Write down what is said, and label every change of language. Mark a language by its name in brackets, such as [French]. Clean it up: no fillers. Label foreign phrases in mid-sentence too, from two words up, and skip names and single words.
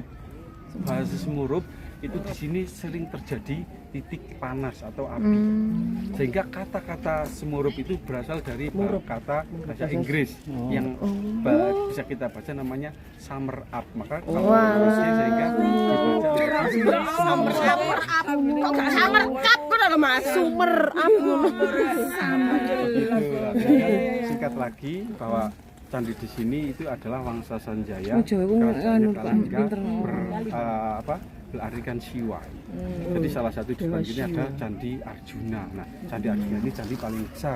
[Indonesian] Bahasa Semurup itu di sini sering terjadi titik panas atau api. Sehingga kata-kata Semurup itu berasal dari kata bahasa Inggris yang bisa kita baca namanya [English] summer up. [Indonesian] Maka kalau terusnya sehingga dibaca [English] Summer up. [Indonesian] Kok gak [English] summer cup [Indonesian] kok lho Mas. [English] Summer up. [Indonesian] Singkat lagi bahwa candi di sini itu adalah Wangsa Sanjaya, kerajaan berarikan Siwa. Jadi salah satu di depan ini ada Candi Arjuna. Nah, Candi Arjuna ini candi paling besar.